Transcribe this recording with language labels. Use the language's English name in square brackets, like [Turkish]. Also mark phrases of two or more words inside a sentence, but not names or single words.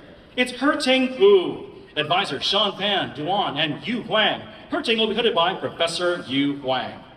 [English] It's Herting Hu, Advisor Sean Pan, Duan, and Yu Huang. Herting will be hooded by Professor Yu Huang.